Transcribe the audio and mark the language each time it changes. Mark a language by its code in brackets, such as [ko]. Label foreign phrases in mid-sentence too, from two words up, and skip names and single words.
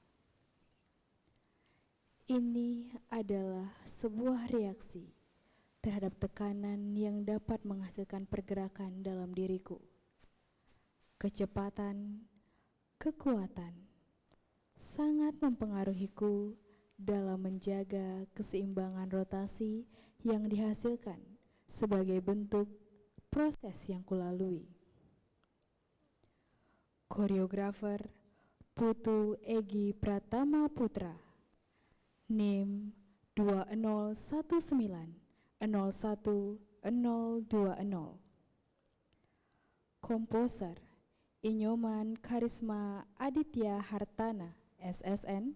[id] Ini adalah sebuah reaksi terhadap tekanan yang dapat menghasilkan pergerakan dalam diriku. Kecepatan, kekuatan, sangat mempengaruhiku dalam menjaga keseimbangan rotasi yang dihasilkan sebagai bentuk proses yang kulalui. Koreografer Putu Egi Pratama Putra, NIM 2019011020. Komposer Inyoman Karisma Aditya Hartana, SSN.